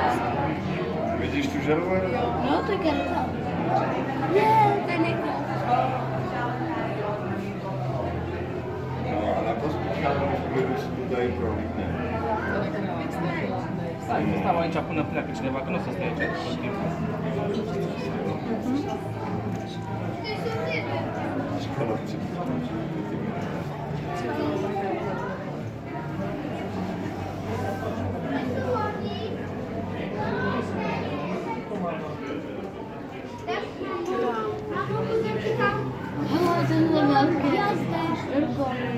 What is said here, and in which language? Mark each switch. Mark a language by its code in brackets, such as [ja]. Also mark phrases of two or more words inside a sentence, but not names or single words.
[pl] Widzisz tu żelwę? No, ty kareta. Nie, to nie to. No, a to spotkałem tutaj problem. [ro] Stała aici până pleacă cineva, că nu o să stai aici tot timpul. [pl] Szkoda, O, ten miał gwiazdę. Tylko.